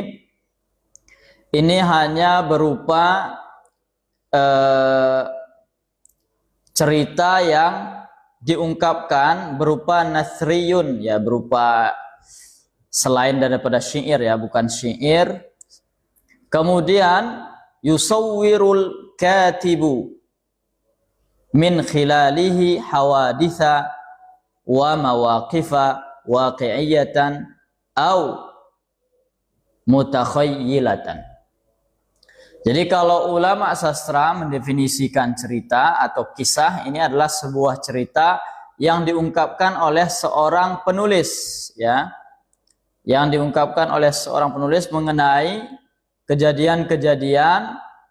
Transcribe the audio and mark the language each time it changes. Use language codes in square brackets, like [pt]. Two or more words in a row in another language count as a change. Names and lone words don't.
[id] Ini hanya berupa cerita yang diungkapkan berupa nasriyun, ya, berupa selain daripada syair, ya, bukan syair. [ar] Kemudian يصور الكاتب من خلاله حوادث ومواقف واقعية أو متخيلة. [id] Jadi kalau ulama sastra mendefinisikan cerita atau kisah, ini adalah sebuah cerita yang diungkapkan oleh seorang penulis, ya. Yang diungkapkan oleh seorang penulis mengenai kejadian-kejadian.